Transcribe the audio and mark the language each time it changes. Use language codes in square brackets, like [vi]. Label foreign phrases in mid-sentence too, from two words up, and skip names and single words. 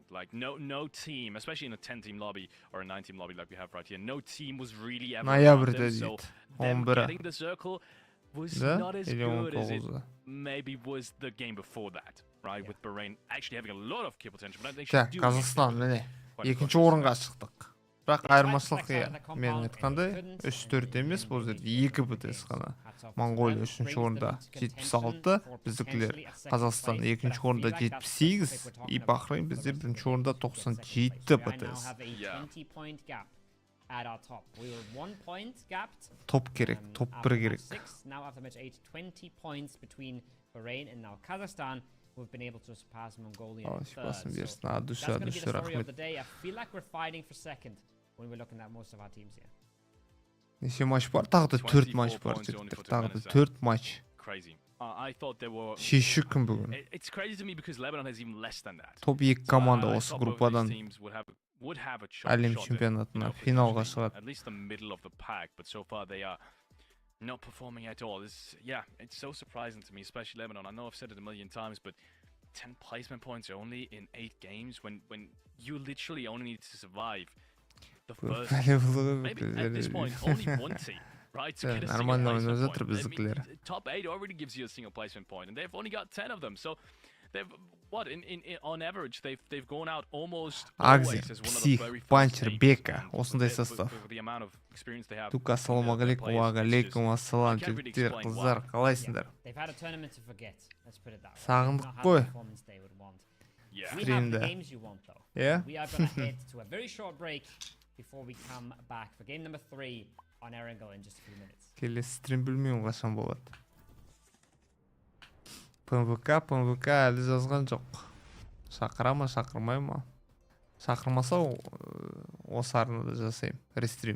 [en] Like no team, especially in a 10-team lobby or a 9-team lobby like we have right here, no team was really ever around them, so them getting the circle was not as good as it maybe was the game before that, right? With Bahrain actually having a lot of kill potential, but they should do [kk] Қазақстан, міне, екінші орынға шықтық. Бірақ айырмашылық мен айтқандай 3-4 емес, бұл жерде 2 бітес қана. Монголия 3-ші орында 76, біздікілер Қазақстан 2-ші орында 78, и Бахрейн бізде 1-ші орында 97 бітес. Топ керек, топ 1 керек. [en] We've been able to surpass Mongolia in third. So that's going to be the story of the day. I feel like we're fighting for second when we're looking at most of our teams here. [kk] Неше матч бар? Тағы да 4 матч бар. Тағы да 4 матч. [en] Crazy. I thought there were. [kk] Шешуші күн бүгін. [en] It's crazy to me because Lebanon has even less than that. [kk] Топ 2 команда осы группадан әлем чемпионатына финалға шығады. [en] At least the middle of the pack, but so far they are not performing at all. Yeah, it's so surprising to me, especially Lebanon. I know I've said it a million times, but 10 placement points only in 8 games when you literally only need to survive the first. Maybe at this point, only one team, right? To get a single placement point. I mean, top 8 already gives you a single placement point, and they've only got 10 of them. So they've on average they've gone out almost always as one of the very first Puncher, teams, BEKA, and [kk] осындай состав. [en] with the amount of experience they have. [kk] Тука, ассалаумағалейкум, уағалейкум ассалам, жігіттер, қыздар, қалайсыңдар? [en] They've had a tournament to forget. Let's put it that way. [kk] Сағындық қой. [en] Yeah. We have the games you want though. Yeah. We are going to head to a very short break before we come back for game number 3 on Arnaға in just a few minutes. [kk] Келесі стрим білмеймін қашан болады. PMGO әлі жазған жоқ. Шақыра ма, шақырмай ма? Шақырмаса осы арнада жасайым, рестрим.